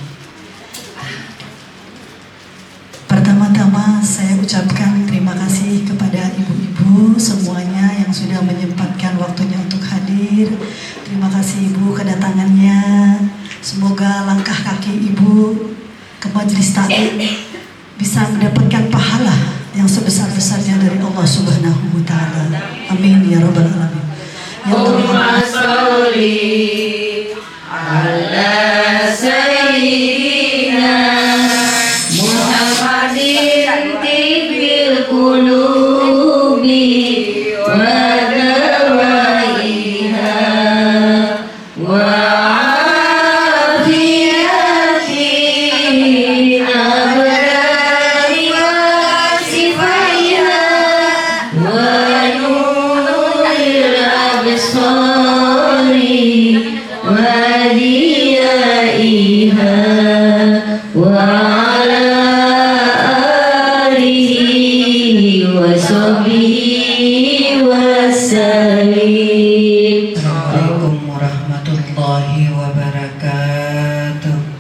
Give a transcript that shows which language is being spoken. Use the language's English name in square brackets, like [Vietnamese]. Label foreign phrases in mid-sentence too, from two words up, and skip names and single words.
[Indonesian] Pertama-tama saya ucapkan terima kasih kepada ibu-ibu semuanya yang sudah menyempatkan waktunya untuk hadir. Terima kasih ibu kedatangannya. Semoga langkah kaki ibu ke Majelis Taklim bisa mendapatkan pahala yang sebesar-besarnya dari Allah [Arabic] سبحانه وتعالى. آمين يا رب العالمين. اللهم صل على سيدنا محمد طب القلوب ودوائها وعافية الأبرار وشفائها و الأبصار وضيائها وعلى آله وصحبه وسلم. السلام عليكم ورحمة الله وبركاته.